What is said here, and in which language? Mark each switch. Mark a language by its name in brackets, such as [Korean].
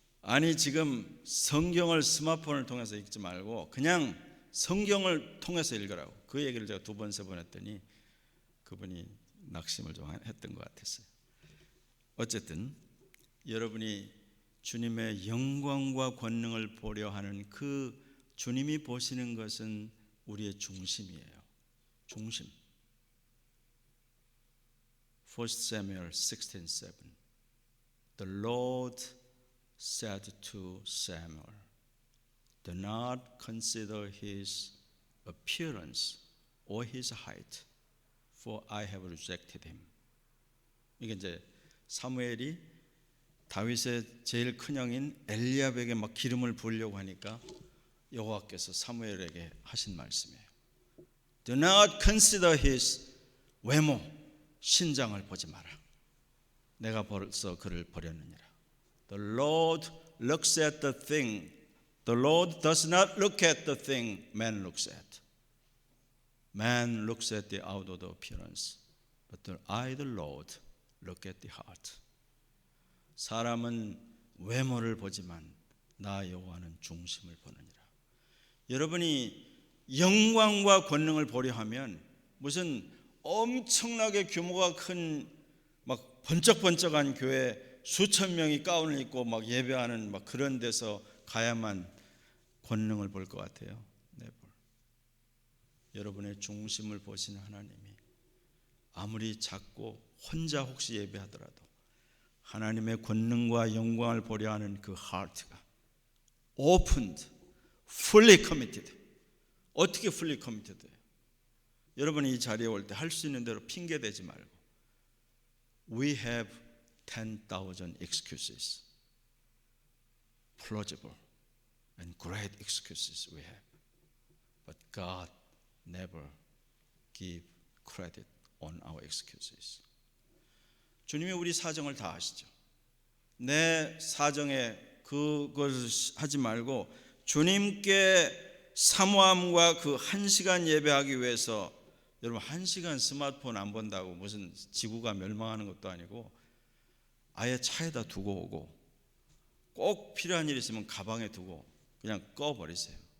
[Korean] 아니 지금 성경을 스마트폰을 통해서 읽지 말고 그냥 성경을 통해서 읽으라고 그 얘기를 제가 2번, 3번 했더니 그분이 낙심을 좀 했던 것 같았어요. 어쨌든 여러분이 주님의 영광과 권능을 보려 하는 그 주님이 보시는 것은 우리의 중심이에요. 중심. [English] 1 Samuel 16:7 The Lord said to Samuel, Do not consider his appearance or his height, for I have rejected him. [Korean] 이게 이제 사무엘이 다윗의 제일 큰 형인 엘리압에게 막 기름을 부으려고 하니까 여호와께서 사무엘에게 하신 말씀이에요. [English] Do not consider his [Korean] 외모, 신장을 보지 마라. 내가 벌써 그를 버렸느니라. [English] The Lord looks at the thing. The Lord does not look at the thing man looks at. Man looks at the outward appearance, but I, the Lord, look at the heart. [Korean] 사람은 외모를 보지만 나 여호와는 중심을 보느니라. 여러분이 영광과 권능을 보려 하면 무슨 엄청나게 규모가 큰 막 번쩍번쩍한 교회 수천 명이 가운을 입고 막 예배하는 막 그런 데서 가야만 권능을 볼 것 같아요. 네. 여러분의 중심을 보시는 하나님이 아무리 작고 혼자 혹시 예배하더라도 하나님의 권능과 영광을 보려 하는 그 heart가 [English] opened, fully committed. [Korean] 어떻게 [English] fully committed [Korean] 해요? 여러분이 이 자리에 올 때 할 수 있는 대로 핑계 대지 말고 [English] We have 10,000 excuses, plausible and great excuses we have, but God never give credit on our excuses. [Korean] 주님이 우리 사정을 다 아시죠. 내 사정에 그것을 하지 말고 주님께 사모함과 그 1시간 예배하기 위해서 여러분 1시간 스마트폰 안 본다고 무슨 지구가 멸망하는 것도 아니고 아예 차에다 두고 오고 꼭 필요한 일 있으면 가방에 두고 그냥 꺼버리세요.